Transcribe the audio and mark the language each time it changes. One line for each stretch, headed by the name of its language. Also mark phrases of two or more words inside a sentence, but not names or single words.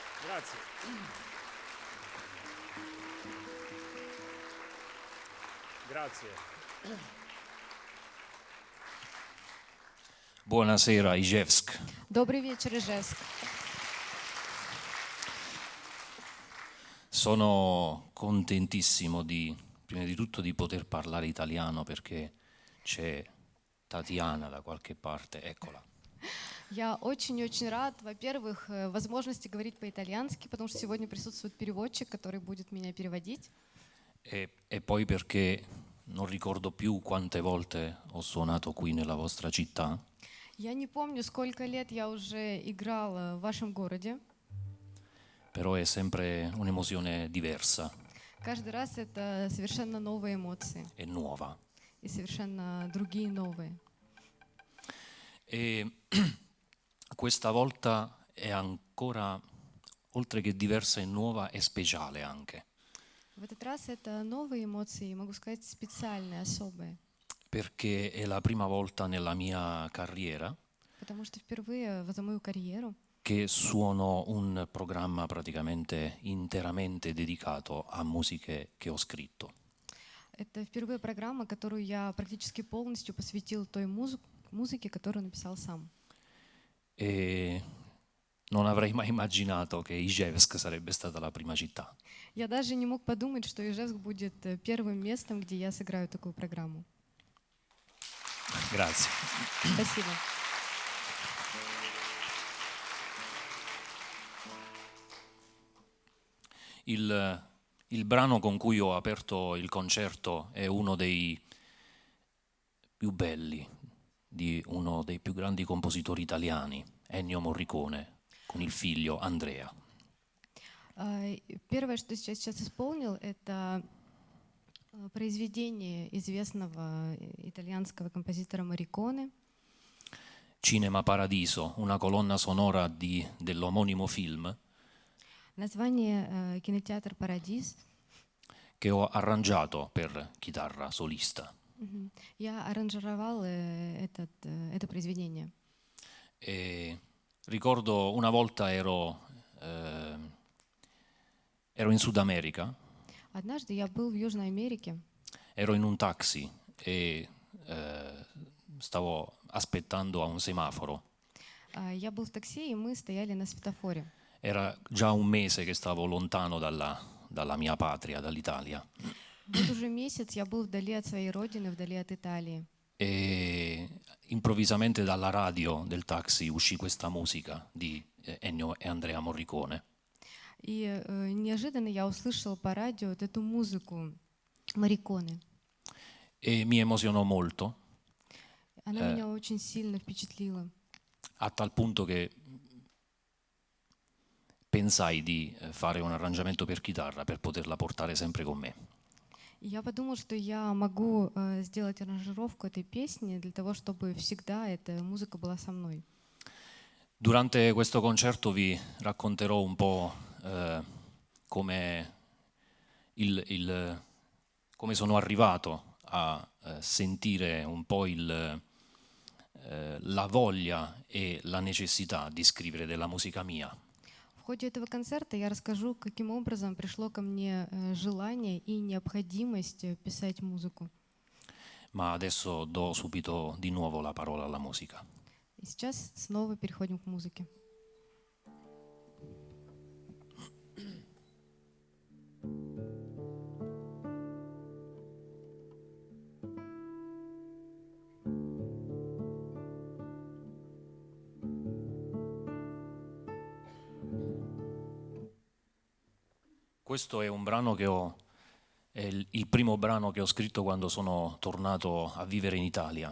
Italian: Grazie. Grazie. Buonasera, Ijevsk.
Russian: Добрый вечер, Ижевск.
Italian: Sono contentissimo prima di tutto di poter parlare italiano perché c'è Tatiana da qualche parte, eccola.
Russian: Я очень-очень рад, во-первых, возможности говорить по-итальянски, потому что сегодня присутствует переводчик, который будет меня переводить.
Italian: E poi perché non ricordo più quante volte ho suonato qui nella vostra città,
Russian: Я не помню, сколько лет я уже играла в вашем городе.
Italian: però è sempre un'emozione diversa
Russian: Каждый раз это совершенно новые эмоции
Italian: e nuova.
Russian: и совершенно другие новые.
Italian: E questa volta è ancora, oltre che diversa e nuova, è speciale anche.
Russian: В этот раз это новые эмоции, могу сказать, специальные, особые.
Italian: Perché è la prima volta nella mia carriera
Russian: Потому что впервые за мою карьеру
Italian: che suono un programma praticamente interamente dedicato a musiche che ho scritto.
Russian: это впервые программа, которую я практически полностью посвятил той музыке, которую написал сам.
Italian: E non avrei mai immaginato che Ijevsk sarebbe stata la prima città.
Russian: Я даже не мог подумать, что Ижевск будет первым местом, где я сыграю такую программу.
Italian: Grazie.
Russian: Спасибо.
Italian: Il brano con cui ho aperto il concerto è uno dei più belli di uno dei più grandi compositori italiani, Ennio Morricone, con il figlio Andrea.
Russian: Первое, что я сейчас исполнил, это произведение известного итальянского композитора Морриконе.
Italian: Cinema Paradiso, una colonna sonora dell'omonimo film
Russian: Название «Кинотеатр Парадис».
Italian: che ho arrangiato per chitarra solista.
Russian: Я аранжировал это произведение.
Italian: E ricordo una volta ero in Sud America,
Russian: Однажды я был в Южной Америке.
Italian: ero in un taxi e stavo aspettando a un semaforo.
Russian: Я был в такси, и мы стояли на светофоре.
Italian: Era già un mese che stavo lontano dalla mia patria, dall'Italia.
Russian: Вот уже месяц я был вдали от своей родины, вдали от Италии.
Italian: E improvvisamente dalla radio del taxi uscì questa musica di Ennio e Andrea Morricone.
Russian: И неожиданно я услышал по радио вот эту музыку Морриконе.
Italian: E mi emozionò molto,
Russian: Она меня очень сильно впечатлила.
Italian: a tal punto che pensai di fare un arrangiamento per chitarra per poterla portare sempre con me.
Russian: И я подумал, что я могу сделать аранжировку этой песни для того, чтобы всегда эта музыка была со мной.
Italian: Durante questo concerto vi racconterò un po' come come sono arrivato a sentire un po' la voglia e la necessità di scrivere della musica mia.
Russian: В ходе этого концерта я расскажу, каким образом пришло ко мне желание и необходимость писать музыку.
Italian: Ma adesso do subito di nuovo la parola alla musica.
Russian: И сейчас снова переходим к музыке.
Italian: Questo è un brano è il primo brano che ho scritto quando sono tornato a vivere in Italia.